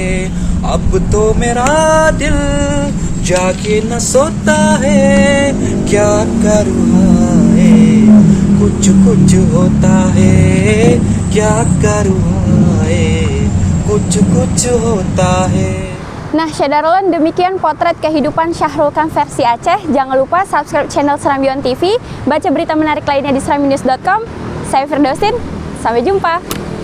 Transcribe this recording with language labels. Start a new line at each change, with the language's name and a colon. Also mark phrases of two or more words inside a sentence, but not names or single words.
Hindi: अब तो मेरा दिल जाके न सोता है, क्या करूँ हाय, कुछ कुछ होता है, क्या करूँ हाय, कुछ कुछ होता है.
Indonesian: Nah, Syederolon, demikian potret kehidupan Shah Rukh Khan versi Aceh. Jangan lupa
English: subscribe channel
Indonesian: Serambion TV, baca berita menarik lainnya di sraminews.com. Saya Firdausin, sampai jumpa.